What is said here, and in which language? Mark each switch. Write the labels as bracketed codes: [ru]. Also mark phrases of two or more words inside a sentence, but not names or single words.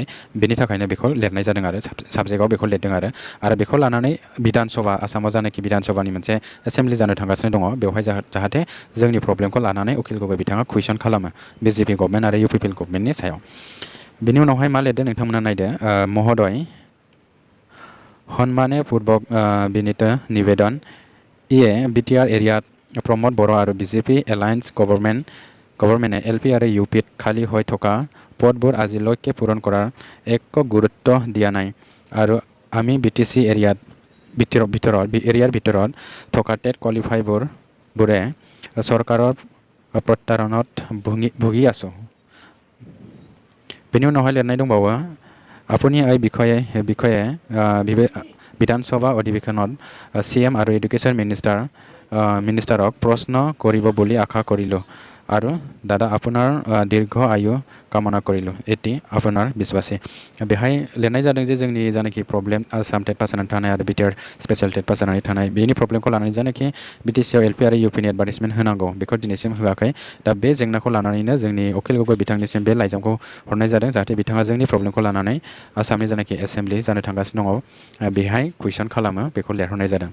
[brx] बेनि थाखायनो बेखौ लिरनाय जादों आरो साबजेक्टआव बेखौ लिरदों आरो बेखौ लानानै बिधान सभा आसामाव जानाखि बिधान सभानि मोनसे एसेम्ब्लि जानो थांगासिनो दङ बेवहाय जाहाथे जोंनि प्रब्लेमखौ लानानै अखिल गगै बिथाङा कुइसन खालामो BJP गभर्नमेन्ट आरो UPPL गभर्नमेन्टनि सायाव। बेनि उनावहाय मा लिरदों नोंथांमोना नायदो [as] মহোদয় সন্মানেপূৰ্বক বিনীত নিবেদন ইয়ে BTR এৰিয়াত প্ৰমোদ বৰ' আৰু BJP এলায়েন্স গভৰ্ণমেণ্টে LP আৰু UP खाली হৈ থকা পদবোৰ আজিলৈকে পূৰণ কৰাৰ একো গুৰুত্ব দিয়া নাই আৰু আমি BTC এৰিয়াৰ ভিতৰত থকা টেট কোৱালিফাইবোৰে চৰকাৰৰ প্ৰত্যাৰণত ভুগি আছোঁ। [brx] बेनि उनावहाय लिरनाय दंबावो [as] আপুনি এই বিষয়ে বিধানসভা অধিৱেশনত CM আৰু [en] education minister [as] প্ৰশ্ন কৰিব বুলি আশা কৰিলোঁ আৰু দাদা আপোনাৰ দীৰ্ঘ আয়ু কামনা কৰিলোঁ এটি আপোনাৰ বিশ্বাসী। [brx] बेहाय लिरनाय जादों जे जोंनि जानाखि प्रब्लेम आसाम [en] TET pass [brx] जानानै थानाय आरो BTR [en] special TET pass [brx] जानानै थानाय बेनि प्रब्लेमखौ लानानै जानाखि BTC आव LP आरो UP नि एडभार्टाइजमेन्ट होनांगौ बेखौ दिनैसिम होआखै। दा बे जेंनाखौ लानानैनो जोंनि अखिल गगै बिथांनिसिम बे लाइजामखौ हरनाय जादों जाहाथे बिथाङा जोंनि प्रब्लेमखौ लानानै आसामनि जानाखि एसेम्ब्लि जानो थांगासिनो दङ बेहाय कुइसन खालामो बेखौ लिरहरनाय जादों।